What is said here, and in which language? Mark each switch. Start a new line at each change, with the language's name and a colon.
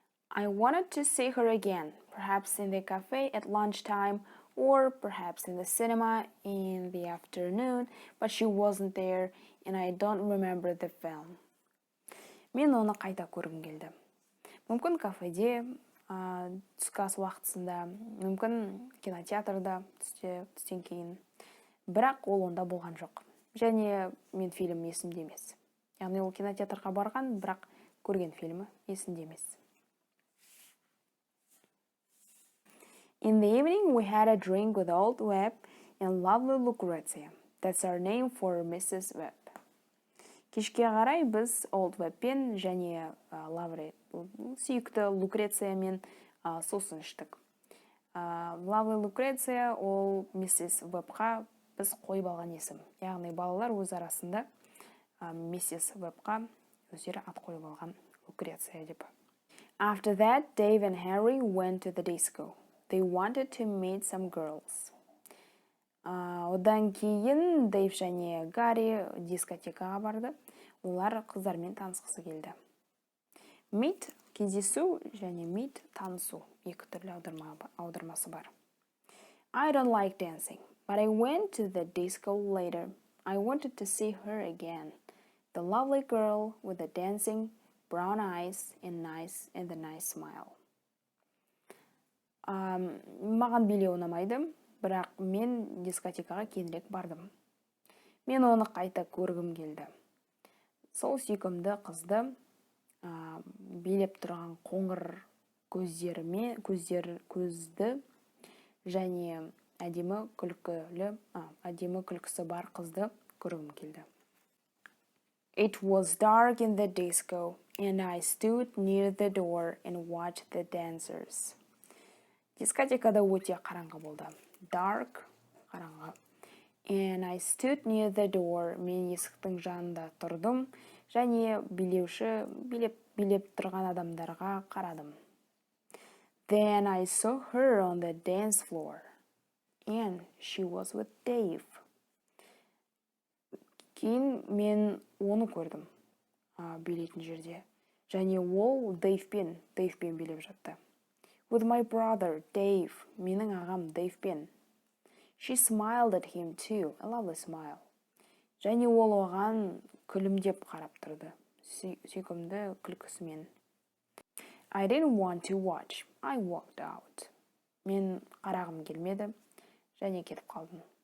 English: I wanted to see her again, perhaps in the cafe at lunchtime or perhaps in the cinema in the afternoon, but she wasn't there and I don't remember the film.
Kazakh: Мен оны қайта көргім келді. Мүмкін кафеде, түскі ас уақытысында, мүмкін кинотеатрда түстен кейін. Бірақ ол онда болған жоқ. Және мен фильм есімде емес. Яғни ол кинотеатрға барған, бірақ көрген фильмі есімде емес.
English: In the evening, we had a drink with Old Webb and lovely Lucrezia. That's our name for Mrs. Webb.
Kazakh: Кешке қарай біз Old Webbпен және сүйікті Lucreziaмен сусын іштік.
English: Lovely Lucrezia
Kazakh: ол
English: Mrs.
Kazakh: Webbқа біз қойып алған есім. Яғни балалар өз арасында Mrs. Webbқа өздері ат қойып алған Lucrezia деп.
English: After that, Dave and Harry went to the disco. They wanted to meet some girls.
Kazakh: Одан кейін Дэйв және Гарри дискотекаға барды. Олар қыздармен танысқысы келді. Meet Кездесу және meet танысу екі түрлі аудармасы бар.
English: I don't like dancing, but I went to the disco later. I wanted to see her again. The lovely girl with the dancing brown eyes and the nice smile.
Kazakh: Маған билеу ұнамайды, бірақ мен дискотекаға кейінірек бардым. Мен оны қайта көргім келді. Сол сүйкімді қызды билеп тұрған қоңыр көзді және әдемі күлкісі бар қызды көргім келді.
English: It was dark in the disco, and I stood near the door and watched the dancers.
Kazakh: Дискотекада өте қараңғы болды. Dark, қараңғы.
English: And I stood near the door.
Kazakh: Мен есіктің жанында тұрдым, және билеп тұрған адамдарға қарадым.
English: Then I saw her on the dance floor, and she was with Dave.
Kazakh: Кейін мен оны көрдім, билейтін жерде. Және ол Дэйвпен билеп жатты.
English: With my brother, Dave.
Kazakh: Менің ағам Дэйвпен.
English: She smiled at him too, a lovely smile.
Kazakh: Және ол оған күлімдеп қарап тұрды, сүйкімді күлкісімен.
English: I didn't want to watch. I walked out.
Kazakh: Мен қарағым келмеді, және кетіп қалдым.